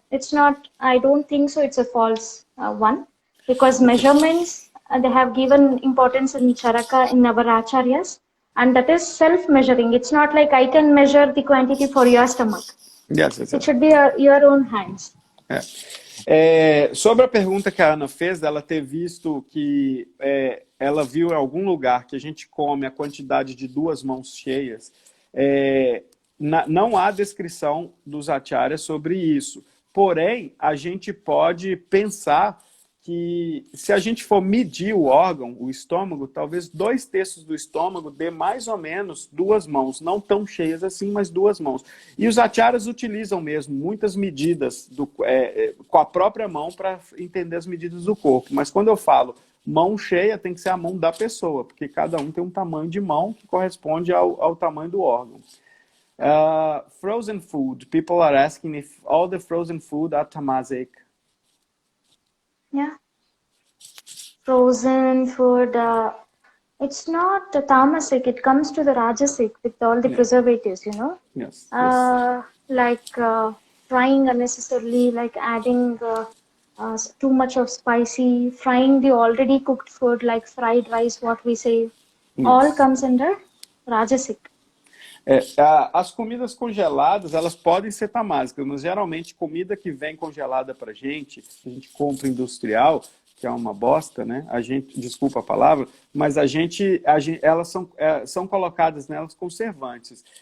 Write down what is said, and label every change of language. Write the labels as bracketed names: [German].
[English] It's not, I don't think so, it's a false one. Because measurements, they have given importance in Charaka in our acharyas. And that is self-measuring. It's not like I can measure the quantity for your stomach. Yes. It should be your own hands. [Portuguese] Sobre a pergunta que a Ana fez, dela ter visto que ela viu em algum lugar que a gente come a quantidade de 2 mãos cheias, não há descrição dos acharyas sobre isso. Porém, a gente pode pensar que se a gente for medir o órgão, o estômago, talvez 2/3 do estômago dê mais ou menos 2 mãos, não tão cheias assim, mas 2 mãos. E os acharyas utilizam mesmo muitas medidas com a própria mão para entender as medidas do corpo. Mas quando eu falo mão cheia, tem que ser a mão da pessoa, porque cada um tem um tamanho de mão que corresponde ao tamanho do órgão. [English] Frozen food. People are asking if all the frozen food are tamasic. Yeah. Frozen food, it's not the tamasic, it comes to the rajasic with all the preservatives, you know. Yes. Like frying unnecessarily, like adding too much of spicy, frying the already cooked food like fried rice, what we say, all comes under rajasic. [Portuguese] As comidas congeladas, elas podem ser tamásicas, mas geralmente comida que vem congelada pra gente, que a gente compra industrial, que é uma bosta, né? A gente, desculpa a palavra, mas elas são colocadas nelas conservantes.